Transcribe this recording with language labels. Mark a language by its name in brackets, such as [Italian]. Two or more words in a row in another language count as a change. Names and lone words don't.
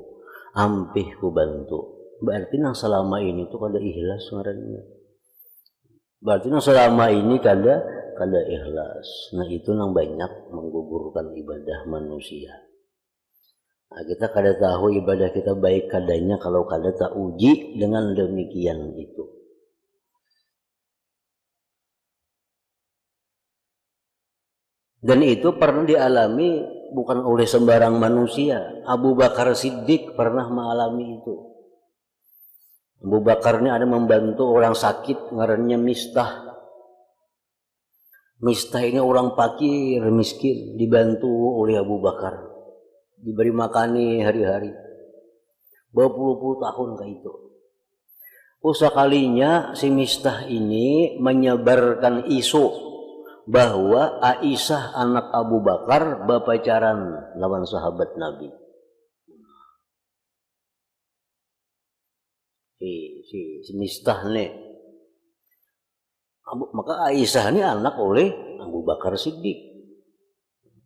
[Banjar] Ampih ku bantu. Berarti nang selama ini tuh kada ikhlas ngarannya. Berarti nang selama ini kada ikhlas. Nah itu nang banyak menggugurkan ibadah manusia. Nah, kita kada tahu ibadah kita baik kadanya kalau kada tak uji dengan demikian itu. [Indonesian] Dan itu pernah dialami bukan oleh sembarang manusia. Abu Bakar Siddiq pernah mengalami itu. Abu Bakar ini ada membantu orang sakit ngarannya Mistah. Mistah ini orang fakir, miskin, dibantu oleh Abu Bakar. Diberi makani hari-hari. Berpuluh-puluh tahun kayak itu. Sekalinya si Mistah ini menyebarkan isu bahwa Aisyah anak Abu Bakar berpacaran lawan sahabat Nabi. Si Mistah nih. Maka Aisyah ini anak oleh Abu Bakar Siddiq.